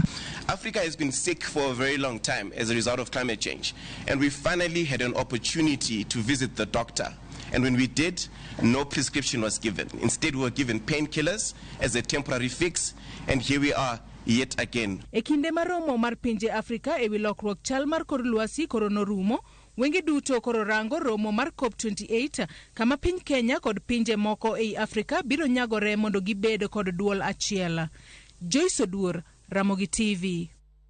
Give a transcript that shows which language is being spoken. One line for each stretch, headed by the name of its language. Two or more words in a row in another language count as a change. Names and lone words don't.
English: Africa has been sick for a very long time as a result of climate change, and we finally had an opportunity to visit the doctor. And when we did, no prescription was given. Instead, we were given painkillers as a temporary fix, and here we are yet again.
Luo (Kenya and Tanzania): E kinde mar romo mar pinje Afrika ewi lokruok chal mar kor lwasi koro norumo, wengi duto koro rango romo mar COP28 kama piny Kenya kod pinje moko ei Afrika biro nyagore mondo gibed kod duol achiel. Joyce Duor, Ramogi TV.